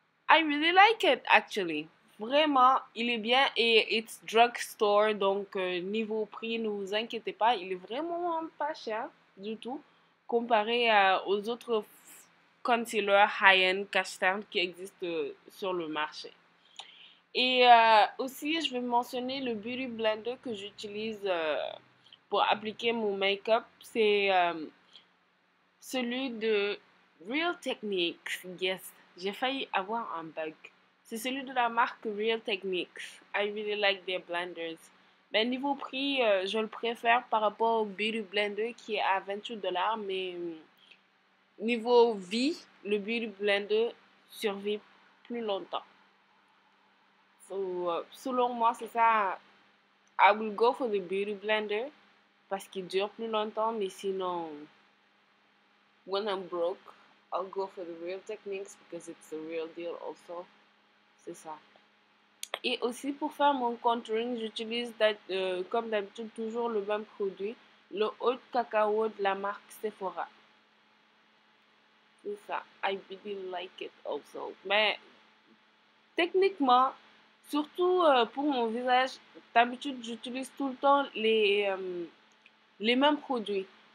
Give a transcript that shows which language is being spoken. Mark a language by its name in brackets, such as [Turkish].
[English] I really like it, actually. [French] Vraiment, il est bien et [English] it's drugstore, [French] donc niveau prix, ne vous inquiétez pas, il est vraiment pas cher du tout comparé aux autres concealers high-end cash qui existent sur le marché. Et aussi, je vais mentionner le Beauty Blender que j'utilise pour appliquer mon make-up. C'est celui de Real Techniques. Yes, j'ai failli avoir un bug. C'est celui de la marque Real Techniques. [English] I really like their blenders. [French] Mais niveau prix, je le préfère par rapport au Beauty Blender qui est à 28$. Mais niveau vie, le Beauty Blender survit plus longtemps. So, selon moi, c'est ça. [English] I will go for the Beauty Blender [French] parce qu'il dure plus longtemps. Mais sinon, [English] when I'm broke, I'll go for the Real Techniques because it's the real deal also. [French] C'est ça. Et aussi pour faire mon contouring, j'utilise comme d'habitude toujours le même produit, le eau de cacao de la marque Sephora. C'est ça. [English] I really like it also. [French] Mais techniquement, surtout pour mon visage, d'habitude j'utilise tout le temps les mêmes produits.